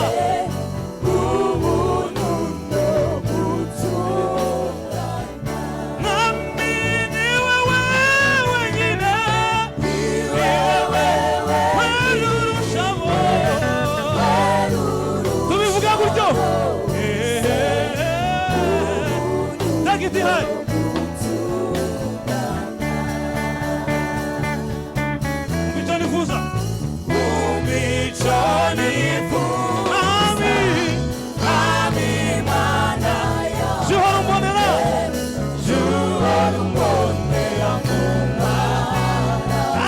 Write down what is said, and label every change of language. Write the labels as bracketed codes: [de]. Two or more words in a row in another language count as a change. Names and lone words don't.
[rw] bose, ubuntu no gutungana. Mwami, ni wewe wenyine, Ni wewe wenyine, uwerurusha bose. Tubivuga gutyo. [en] Eh, eh, eh. Take it high. [rw] Umva ico nifuza. Umva ico nifuza. Mwami, Mwami Mana jya uhora umbonera. jya uhora umbonera mu maraso.